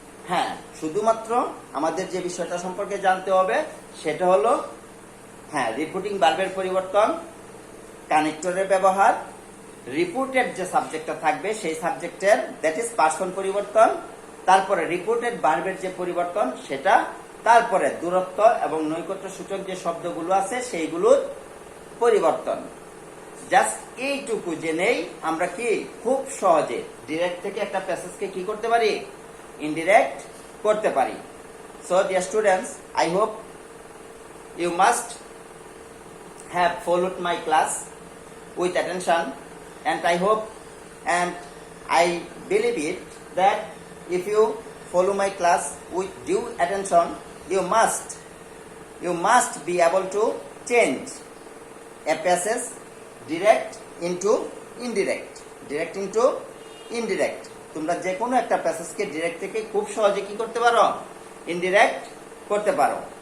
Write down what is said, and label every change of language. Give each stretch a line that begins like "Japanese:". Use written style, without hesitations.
Bangla: হ্যাঁ, শুধুমাত্র আমাদের যে বিষয়টা সম্পর্কে জানতে হবে সেটা হলো হ্যাঁ রিপোর্টিং ভার্বের পরিবর্তন, কানেক্টরের ব্যবহার, রিপোর্টেড যে সাবজেক্টটা থাকবে সেই সাবজেক্টের দ্যাট ইজ পার্সন পরিবর্তন, তারপরে রিপোর্টেড ভার্বের যে পরিবর্তন সেটা, তারপরে দূরত্ব এবং নৈকট্য সূচক যে শব্দগুলো আছে সেইগুলোর পরিবর্তন। জাস্ট এইটুকু জেনেই আমরা কি খুব সহজে ডিরেক্ট থেকে একটা প্যাসেজকে কি করতে পারি, ইনডিরেক্ট করতে পারি।
English: So dear students, I hope you must have followed my class with attention, and I hope and I believe it that if you follow my class with due attention, you must be able to change a passage direct into indirect, direct into indirect.
Bangla: তোমরা যে কোনো একটা প্যাসেজকে direct থেকে খুব সহজে কি করতে পারো, ইনডিরেক্ট করতে পারো।